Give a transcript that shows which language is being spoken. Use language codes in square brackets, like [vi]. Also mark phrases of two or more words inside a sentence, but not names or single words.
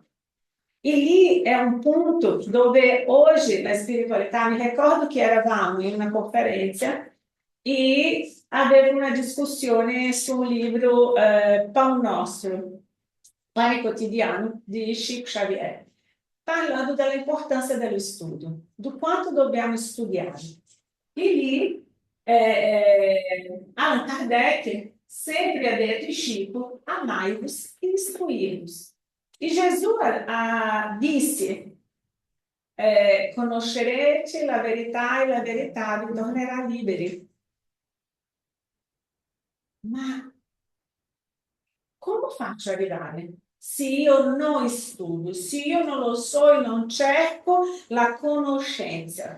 [it] E lì è un punto dove oggi la spiritualità, mi ricordo che eravamo in una conferenza e avevo una discussione su un libro Pan Nostro, Pane Quotidiano di Chico Xavier, parlando dell'importanza dello studio, di quanto dobbiamo studiare. E lì Allan Kardec sempre ha detto, [pt] Chico, amai-vos e instruí-vos. [it] E Gesù disse, conoscerete la verità e la verità vi tornerà liberi. Ma come faccio a arrivare? Se io non studio, se io non lo so e non cerco la conoscenza.